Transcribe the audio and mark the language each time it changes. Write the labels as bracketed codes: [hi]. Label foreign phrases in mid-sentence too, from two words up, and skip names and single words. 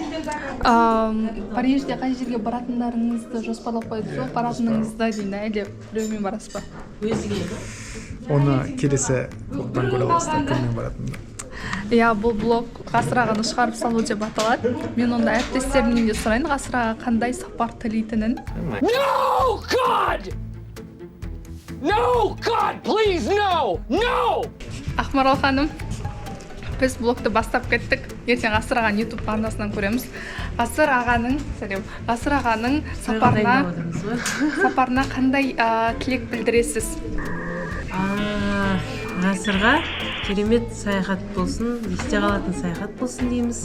[kk] Парижде қай жерге баратындарыңызды жоспарлап қойдыңыз ба? Баратыныңызды дейін әлде біреумен барасыз ба? Оны келесі блогтан көре аласыздар, кіммен баратынымды. Иә, бұл блог Ғасыр ағаны шығарып салу деп аталады. Мен онда әріптестерімнен де сұрайын, Ғасыр аға қандай сапар тілейтінін. [en] No, God! No, God, please, no! No! [kk] Ақмарал ханым, біз блогты бастап кеттік. Ертең Ғасыр ағаның YouTube арнасынан көреміз. Ғасыр ағаның сапарына қандай тілек білдіресіз? Ғасырға керемет саяхат болсын, есте қалатын саяхат болсын дейміз.